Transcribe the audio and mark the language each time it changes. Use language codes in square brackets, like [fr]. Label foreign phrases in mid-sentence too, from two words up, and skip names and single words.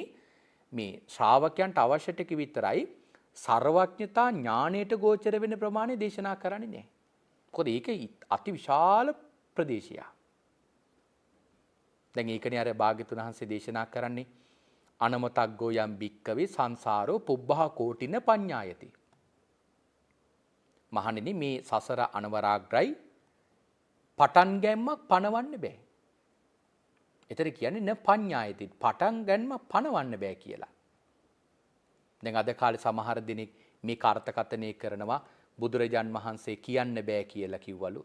[si] මේ ශ්‍රාවකයන්ට අවශ්‍ය ටික විතරයි සර්වඥතා ඥාණයට ගෝචර වෙන ප්‍රමාණය දේශනා කරන්නේ නැහැ. මොකද ඒක අති විශාල ප්‍රදේශයක්. දැන් ඒකනේ අර භාග්‍යතුන් වහන්සේ දේශනා කරන්නේ [pi] අනමතග්ගෝ යම් භික්කවේ සංසාරෝ පුබ්බහා කෝටින පඤ්ඤායති. [si] මහණෙනි මේ සසර අනවරාග්‍රයි පටන් ගැම්මක් පණවන්න බෑ. එතන කියන්නේ [pi] න පඤ්ඤායති [si] පටන් ගැනීම පණවන්න බෑ කියලා. දැන් අද කාලේ සමහර දිනෙක මේ කාර්තකතනේ කරනවා බුදුරජාන් වහන්සේ කියන්න බෑ කියලා කිව්වලු.